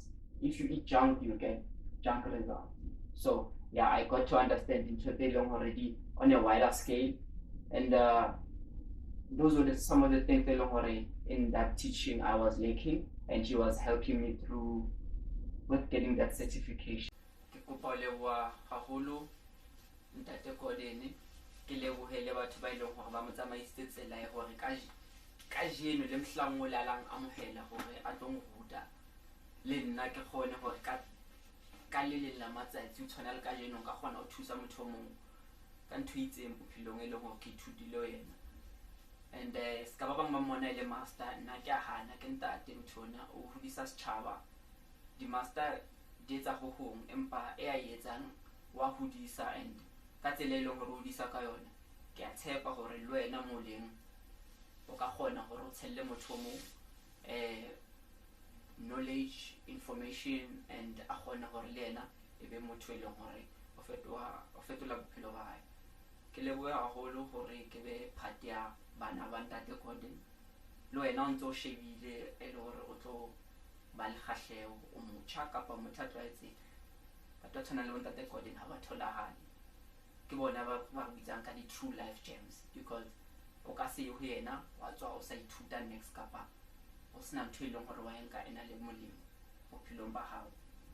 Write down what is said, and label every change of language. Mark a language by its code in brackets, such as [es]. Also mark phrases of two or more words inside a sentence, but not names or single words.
[en] If you eat junk, you get junk results. So yeah, I got to understand Intrepelong already on a wider scale, and those were some of the things in that teaching I was lacking, and he was helping me through with getting that certification. [st] Ke kopa leboha haholo ntate Kodene, ke lebohele batho ba ileng hore ba mo tsamaisitse tsela ya hore kajeno le mohlang o lalang amohela hore a tlo nruta le nna ke kgone hore ka le leng la matsatsi o tshwana le kajeno ka kgona ho thusa motho o mong ka ntho e itseng bophelong e leng hore ke ithutile yena. And ska ba bang ba mmona le master, nna ke a hana ke ntate motho ona o hodisa setjhaba. Di-master di etsa ho hong, empa e a etsang wa hodisa, and ka tsela e leng hore o hodisa ka yona, ke a tshepa hore le wena mo leng o ka kgona hore o tshelle motho o mong [en] knowledge, information, [st] and a kgona hore le yena e be motho e leng hore o fetola bophelo ba hae. Ke lebohe haholo hore ke be part ya bana ba ntate Gordon. Le wena o ntse o shebile e le hore o tlo ba le kgahleho, o motjha kapa motho a tlwaetseng, batho ba tshwanang le bo ntate Gordon ha ba tholahale. Ke bona ba bitsang ka di- [en] true life gems, [st] because o ka se ye ho yena wa tswa o sa ithuta next kapa o sena ntho e leng hore wa enka e na le molemo bophelong ba hao.